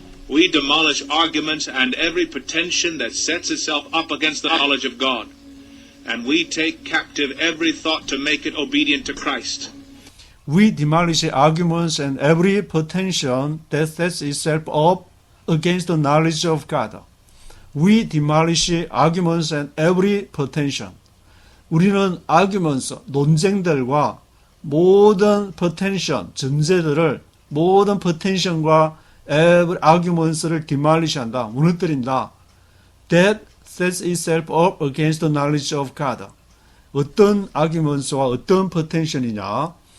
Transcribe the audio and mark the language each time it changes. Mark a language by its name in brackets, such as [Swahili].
[English] We demolish arguments and every pretension that sets itself up against the knowledge of God. And we take captive every thought to make it obedient to Christ. We demolish arguments and every pretension that sets itself up against the knowledge of God. We demolish arguments and every pretension. [Korean] 우리는 arguments, 논쟁들과 모든 pretension, 전제들을 모든 pretension과 every arguments를 demolish 한다, 무너뜨린다. [English] That sets itself up against the knowledge of God. [Korean] 어떤 arguments와 어떤 pretension이냐?